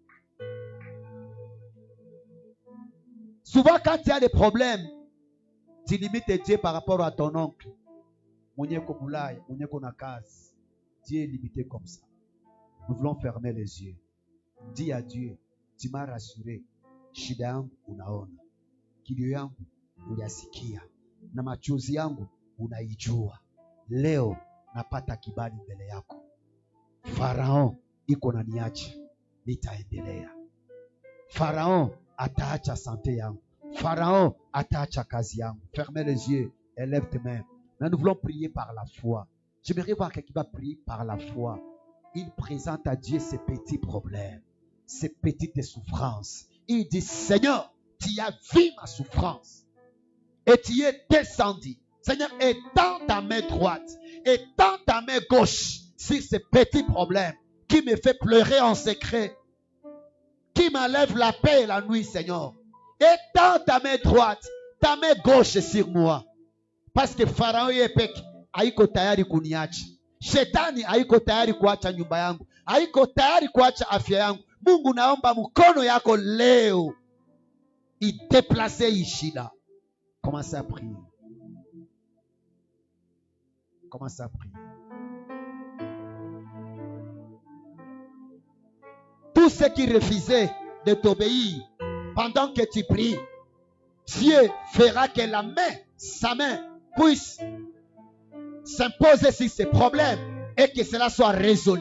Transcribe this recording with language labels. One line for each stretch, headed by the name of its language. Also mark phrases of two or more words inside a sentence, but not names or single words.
French: Souvent, quand tu as des problèmes, tu limites Dieu par rapport à ton oncle. Dieu est limité comme ça. Nous voulons fermer les yeux. Dis à Dieu, tu m'as rassuré.
Swahili: Shida yangu unaona. Kilio yangu uyasikia. Na machozi yangu unaijua. Leo napata kibali mbele yako. Farao iko na niache, nitaendelea. Farao ataacha sante yangu. Farao ataacha kazi yangu.
French: Fermez les yeux et lève tes mains. Mais nous voulons prier par la foi. J'aimerais voir quelqu'un qui va prier par la foi. Il présente à Dieu ses petits problèmes, ses petites souffrances. Il dit, Seigneur, tu as vu ma souffrance et tu es descendu. Seigneur, étends ta main droite, étends ta main gauche sur ces petits problèmes qui me fait pleurer en secret, qui m'enlève la paix la nuit, Seigneur. Étends ta main droite, ta main gauche sur moi. Parce que
Swahili: Pharaon yepeke haiko tayari kuniacha. Shetani haiko tayari kuacha nyumba yangu. Haiko tayari kuacha afya yangu. Mungu, naomba mkono yako leo idéplace hii shida.
French: Commencez à prier. Commencez à prier. Tous ceux qui refusaient de t'obéir pendant que tu pries, Dieu fera que sa main puisse s'imposer sur ces problèmes et que cela soit résolu.